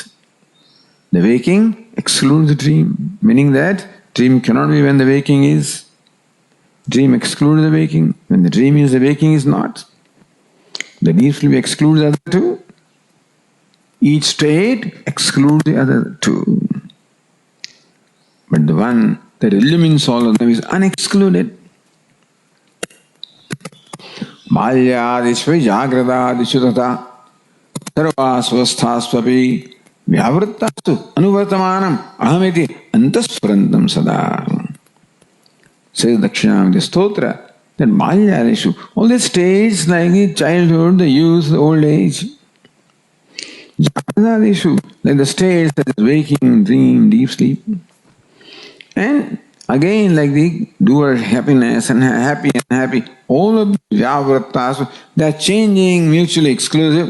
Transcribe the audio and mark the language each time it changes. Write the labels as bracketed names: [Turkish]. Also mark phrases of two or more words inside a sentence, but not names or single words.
[English] The waking excludes the dream, meaning that dream cannot be when the waking is. Dream excludes the waking. When the dream is, the waking is not. The deep sleep excludes the other two. Each state excludes the other two. But the one that illumines all of them is unexcluded. [Sanskrit] Balyadishva jagradadishu tata sarvasvasthasvapi vyavrittastu anuvartamanam ahamiti antasprantam sada. [English] Says Dakshinamurti Stotra that Balyadishu, all the states like the childhood, the youth, the old age, jagradadishu, like the states that is waking, dream, deep sleep. And again, like the doer happiness and happy, all of the vyavrittas, they are changing, mutually exclusive.